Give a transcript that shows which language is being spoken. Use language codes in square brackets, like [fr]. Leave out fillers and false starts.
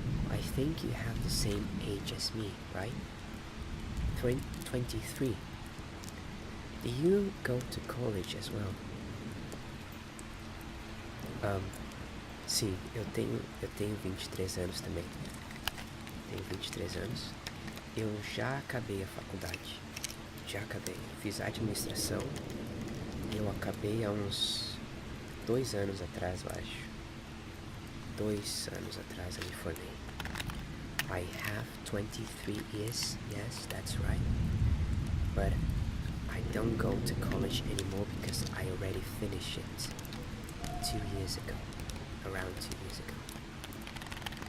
[en] I think you have the same age as me, right? 23. Do you go to college as well? [pt] Sim, eu tenho 23 anos também. Tenho 23 anos. Eu já acabei a faculdade. Já acabei. Fiz administração. Eu acabei há uns 2 anos atrás, eu acho. 2 anos atrás eu me formei. [en] I have 23 years, yes, that's right. But I don't go to college anymore because I already finished it 2 years ago. Around 2 years ago.